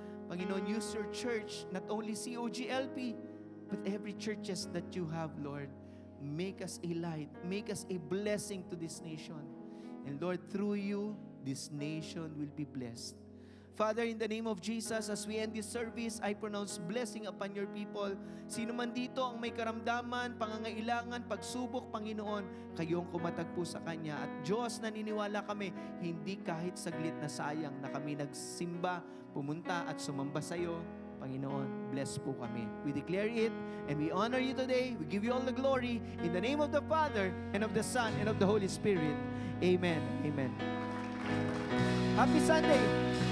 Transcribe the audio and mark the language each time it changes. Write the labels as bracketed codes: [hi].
[en] Panginoon, use your church, not only COGLP, but every churches that you have, Lord. Make us a light. Make us a blessing to this nation. And Lord, through you, this nation will be blessed. Father, in the name of Jesus, as we end this service, I pronounce blessing upon your people. [tl] Sino man dito ang may karamdaman, pangangailangan, pagsubok, Panginoon, kayo ang kumatagpo sa Kanya. At Diyos, naniniwala kami, hindi kahit saglit na sayang na kami nagsimba, pumunta at sumamba sa iyo. Panginoon, bless po kami. [en] We declare it and we honor you today. We give you all the glory in the name of the Father and of the Son and of the Holy Spirit. Amen. Amen. Happy Sunday.